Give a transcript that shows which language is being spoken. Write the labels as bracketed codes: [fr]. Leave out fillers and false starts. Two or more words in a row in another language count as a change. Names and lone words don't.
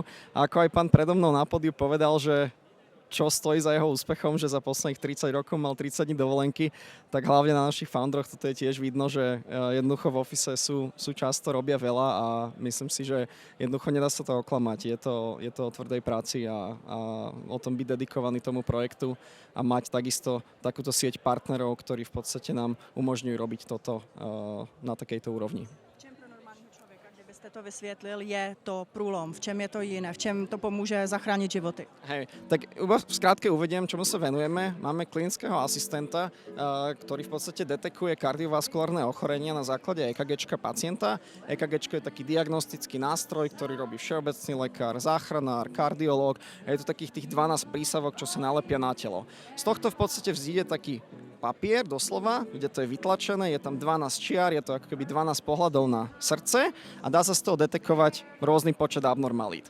[sk] A ako aj pán predo mnou na pódiu povedal, že čo stojí za jeho úspechom, že za posledných 30 rokov mal 30 dní dovolenky, tak hlavne na našich founderoch toto je tiež vidno, že jednoducho v office sú často, robia veľa a myslím si, že jednoducho nedá sa to oklamať. Je to o tvrdej práci a o tom byť dedikovaný tomu projektu a mať takisto takúto sieť partnerov, ktorí v podstate nám umožňujú robiť toto na takejto úrovni. [cs] Jste to vysvětlil, je to průlom, v čem je to jiné, v čem to pomůže zachránit životy? [sk] Hej, tak v skrátke uvediem, čomu sa venujeme. Máme klinického asistenta, ktorý v podstate detekuje kardiovaskulárne ochorenia na základe EKGčka pacienta. EKGčko je taký diagnostický nástroj, ktorý robí všeobecný lekár, záchranár, kardiológ. Je to takých tých 12 prísavok, čo sa nalepia na telo. Z tohto v podstate vzíde taký papier, doslova, kde to je vytlačené, je tam 12 čiar, je to ako keby 12 pohľadov na srdce a dá sa z toho detekovať rôzny počet abnormalít.